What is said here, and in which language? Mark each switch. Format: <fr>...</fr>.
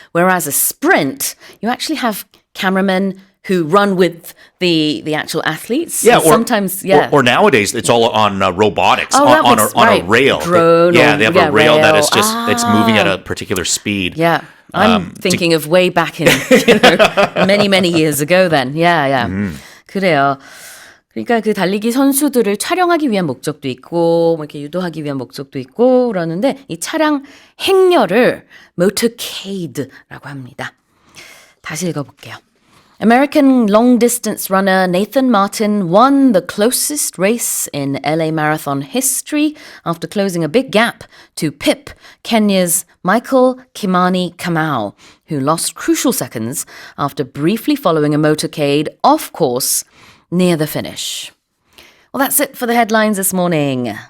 <en>Whereas a sprint, you actually have cameramen who run with the actual athletes. Yeah, so sometimes, or nowadays it's all on robotics Oh, on right. a rail. Drone. They have a rail that is just Ah. it's moving at a particular speed. Yeah. I'm thinking of way back in many, many years ago then.</en> <ko>Yeah. 그래요. 그러니까 그 달리기 선수들을 촬영하기 위한 목적도 있고 뭐 이렇게 유도하기 위한 목적도 있고 그러는데 이 차량 행렬을 motorcade라고 합니다. 다시 읽어볼게요.</ko> <en>American long-distance runner Nathan Martin won the closest race in LA Marathon history after closing a big gap to pip Kenya's Michael Kimani Kamau, who lost crucial seconds after briefly following a motorcade off course near the finish. Well, that's it for the headlines this morning.</en>